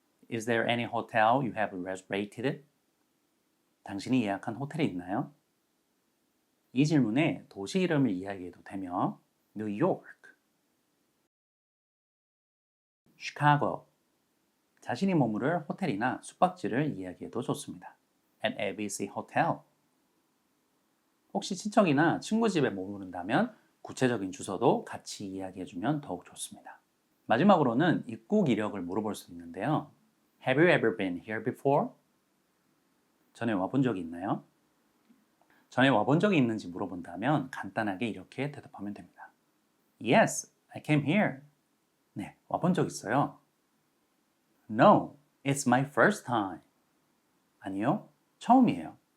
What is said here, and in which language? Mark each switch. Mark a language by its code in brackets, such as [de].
[en] Is there any hotel you have reserved? [ko] 당신이 예약한 호텔이 있나요? 이 질문에 도시 이름을 이야기해도 되며 뉴욕, 시카고, 자신이 머무를 호텔이나 숙박지를 이야기해도 좋습니다. [en] At ABC Hotel. [ko] 혹시 친척이나 친구 집에 머무른다면 구체적인 주소도 같이 이야기해주면 더욱 좋습니다. 마지막으로는 입국 이력을 물어볼 수 있는데요. [en] Have you ever been here before? [ko] 전에 와본 적이 있나요? 전에 와본 적이 있는지 물어본다면 간단하게 이렇게 대답하면 됩니다. [en] Yes, I came here. [ko] 네, 와본 적 있어요. [en] No, it's my first time. [ko] 아니요, 처음이에요.